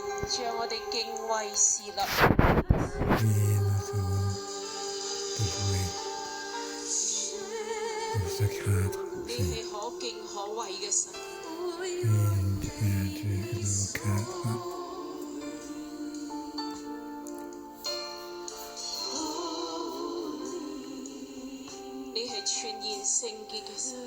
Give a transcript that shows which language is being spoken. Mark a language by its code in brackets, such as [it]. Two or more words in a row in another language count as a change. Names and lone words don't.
[yue] 主啊，我哋敬畏侍立， [fr] Oui, nous devons te louer, nous te craindre, [yue] 你 [fr] Seigneur. [yue] 係可敬可畏嘅神。 [fr] Oui, tu es un Dieu que nous devons craindre. [yue] 你係全然聖潔嘅神。